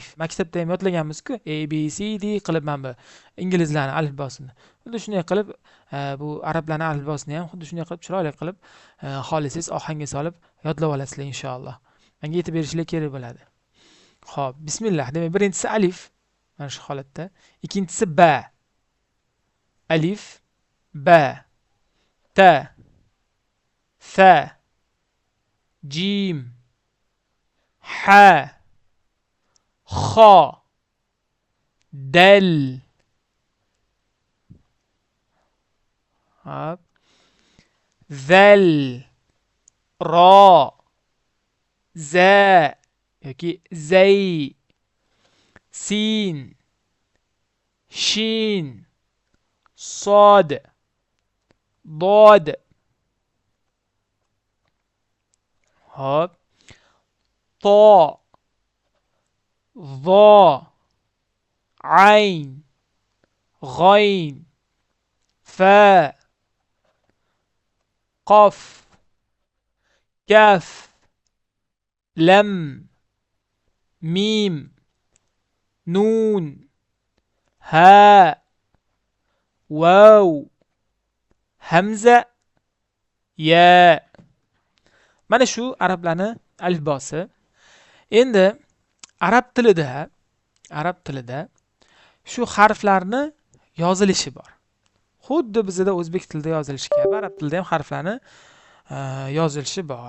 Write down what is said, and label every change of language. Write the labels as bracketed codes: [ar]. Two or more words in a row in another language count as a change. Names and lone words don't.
[uz] Maktabda ham yodlaganmiz-ku, A B C D qilib mana bu inglizlarning alifbosini. Xuddi shunday qilib bu arablarning alifbosini ham xuddi shunday qilib chiroyli qilib xolisingiz ohangga solib yodlab olasizlar inshaalloh. Menga yetib berishlar kerak bo'ladi. Xo'p, bismillah. Demak, birinchisi alif, mana shu holatda. [ar] Ikkinchisi باء ألف باء تاء فاء, جيم حاء خاء دال. [uz] Hop. [ar] ذال راء زاي yoki زاي سين شين صاد ضاد. [uz] Hop. [ar] طاء ظاء عين غين فاء قاف كاف لام ميم نون هاء واو همزة ياء. [uz] Mana shu arablarning alifbosi. Endi arab tilida shu harflarni yozilishi bor. Xuddi bizda o'zbek tilida yozilishi kabi arab tilida ham harflarni yozilishi bor.